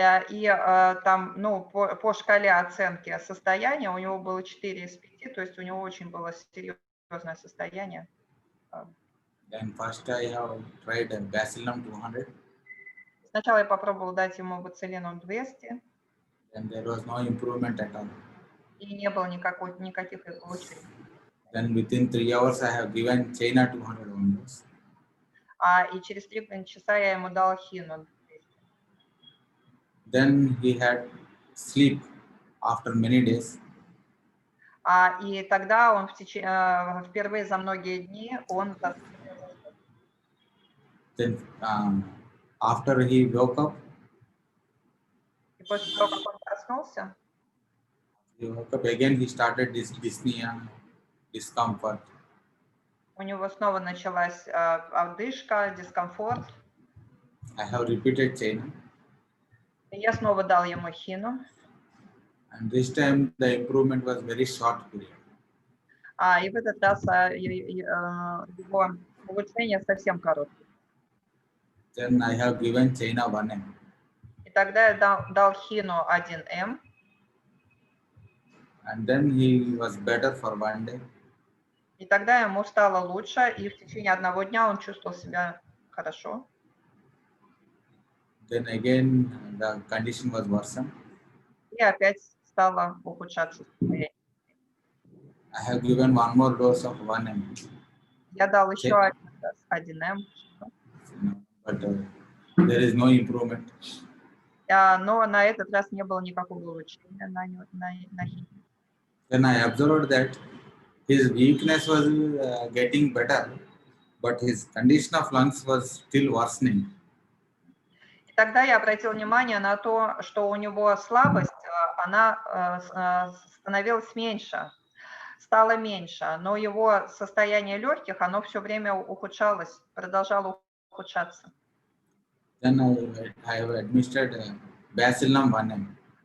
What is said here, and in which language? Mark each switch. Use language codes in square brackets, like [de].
[ru] И там, по шкале оценки состояния у него было 4 из 5, то есть у него очень было серьезное состояние. [en] Then first I have tried Bacillum 200. [ru] Сначала я попробовал дать ему боцилинум 200. [en] Then there was no improvement at all. [ru] И не было никаких улучшений. [en] Then within 3 hours I have given China 200 onwards. [ru] И через 3 часа я ему дал хину 200. [en] Then he had sleep after many days. [ru] И тогда он впервые за многие дни он. [en] Then after he woke up. [ru] И после того, как он проснулся. [en] He woke up again. He started this dyspnea, discomfort. [ru] У него снова началась одышка, дискомфорт. [en] I have repeated China, [ru] Я снова дал ему хину, [en] and this time the improvement was very short period. [ru] и в этот раз его улучшение совсем короткое. [en] Then I have given China 1M, [ru] И тогда я дал хину 1М, [en] and then he was better for 1 day. [ru] и тогда ему стало лучше, и в течение одного дня он чувствовал себя хорошо. [en] Then again the condition was worsened. [ru] И опять стало ухудшаться состояние. [en] I have given one more dose of 1M, [ru] Я дал еще один раз 1М, [en] but there is no improvement. [ru] но на этот раз не было никакого улучшения на хине. [en] Then I observed that his weakness was getting better, but his condition of lungs was still worsening. [ru] И тогда я обратил внимание на то, что у него слабость, она становилась меньше, стала меньше, но его состояние легких, оно все время ухудшалось, продолжало ухудшаться. [en] Then I have administered Bacillum 1M.